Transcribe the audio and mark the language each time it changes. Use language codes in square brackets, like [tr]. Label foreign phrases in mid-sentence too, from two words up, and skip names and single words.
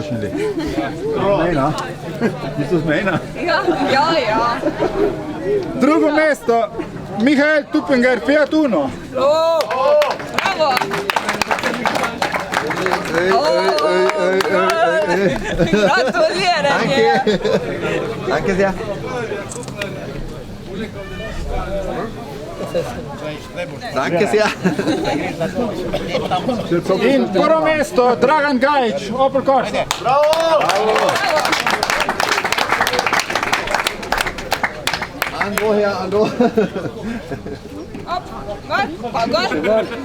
[sl] Ja. Drugo mesto, Mihael Tupinger, Fiat Uno. Bravo. Gratuliram je. [de] Danke sehr. Danke sehr. [sl] In prvo mesto, Dragan Gajić, Opel Corsa. Ando her, Ando. Op, gor.